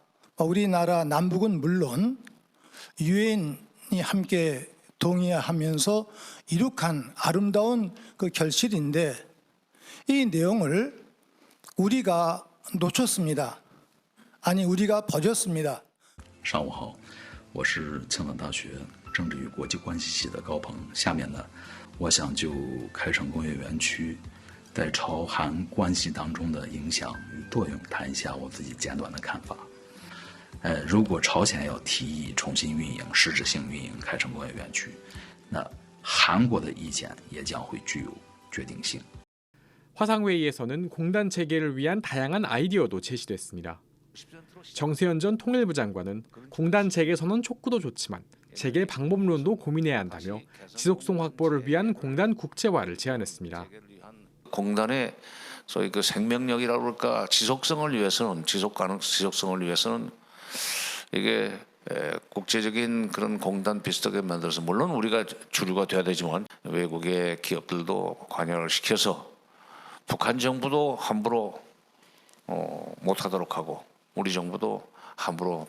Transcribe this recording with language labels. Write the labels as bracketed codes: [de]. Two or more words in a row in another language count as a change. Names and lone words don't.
[ko] 우리나라 남북은 물론 유엔이 함께 동의하면서 이룩한 아름다운 그 결실인데 이 내용을 우리가 놓쳤습니다. 아니 우리가 버렸습니다. [zh] 上午好，我是青岛大学政治与国际关系系的高鹏。下面呢，我想就开城工业园区在朝韩关系当中的影响与作用谈一下我自己简短的看法。如果朝鲜要提议重新运营、实质性运营开城工业园区，那韩国的意见也将会具有决定性。 [ko] 화상회의에서는 공단 재개를 위한 다양한 아이디어도 제시됐습니다. 정세현 전 통일부 장관은 공단 재개 선언 촉구도 좋지만 재개 방법론도 고민해야 한다며 지속성 확보를 위한 공단 국제화를 제안했습니다. 공단의 소위 그 생명력이라고 그럴까 지속성을 위해서는 지속성을 위해서는 이게 국제적인 그런 공단 비슷하게 만들어서 물론 우리가 주류가 돼야 되지만 외국의 기업들도 관여를 시켜서 북한 정부도 함부로 못하도록 하고 우리 정부도 함부로.